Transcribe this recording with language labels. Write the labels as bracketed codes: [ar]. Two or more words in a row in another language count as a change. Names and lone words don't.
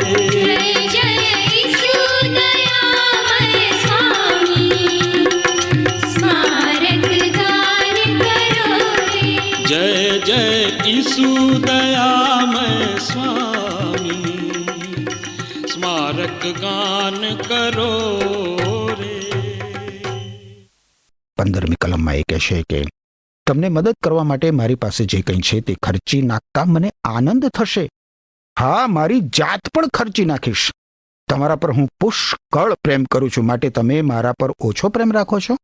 [hi] जय जय ईशु दयामय स्वामी स्मारक गान करो रे जय जय ईशु दयामय स्वामी स्मारक गान करो रे [gu] 15મી કલમમાં એ કહેશે કે તમને મદદ કરવા માટે મારી પાસે જે કંઈ છે તે ખર્ચી નાખતા મને આનંદ થશે. હા, મારી જાત પણ ખર્ચી નાખીશ. તમારા પર હું પુષ્કળ પ્રેમ કરું છું, માટે તમે મારા પર ઓછો પ્રેમ રાખો છો?